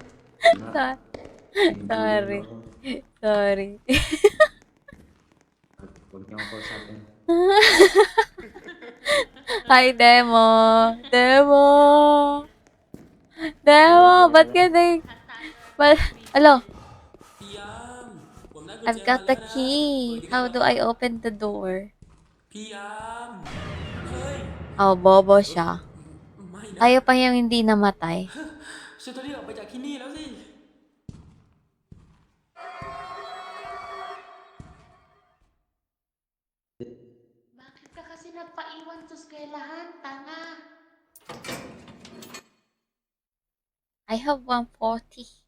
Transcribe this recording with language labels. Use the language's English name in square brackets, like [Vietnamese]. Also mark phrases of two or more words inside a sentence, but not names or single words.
[English] Sorry. Sorry. [Filipino] Huwag niyo ako kausapin. [English] Hi, Demo. Demo. [Filipino] Demo, ba't ka Alo, Piam! [Thai] ผมได้กุญ [English] I've [Thai] แจ [English] got [Thai] มา [English] the [Thai] แล้วนะ [English] key. [Thai] เปิดดีกว่า [English] How do I open the door? [Thai] พี่ยาม เฮ้ย [Filipino] Oh, bobo siya. [Thai] ไม่นะ [Filipino] Tayo pa yung hindi namatay. [Thai] ฉันจะรีบออกไปจากที่นี่แล้วสิ [Filipino] Bakit ka kasi nagpaiwan sa eskwelahan, tanga? [English] I have 140.